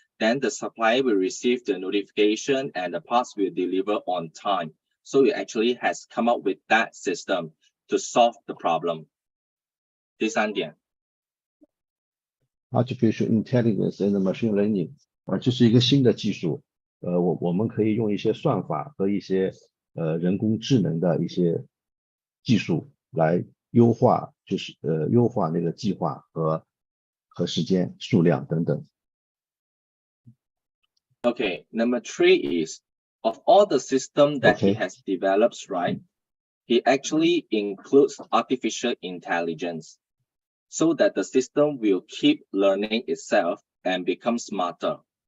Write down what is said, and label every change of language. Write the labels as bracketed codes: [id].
[en] Then the supplier will receive the notification and the parts will deliver on time. So it actually has come up with that system to solve the problem. [zh] 第3点 [en] Artificial intelligence and machine learning [zh] 这是一个新的技术。我们可以用一些算法和一些人工智能的一些技术来优化，就是优化那个计划和时间、数量等等。 [en] Okay, number 3 is of all the system that he has developed, right? He actually includes artificial intelligence so that the system will keep learning itself and become smarter.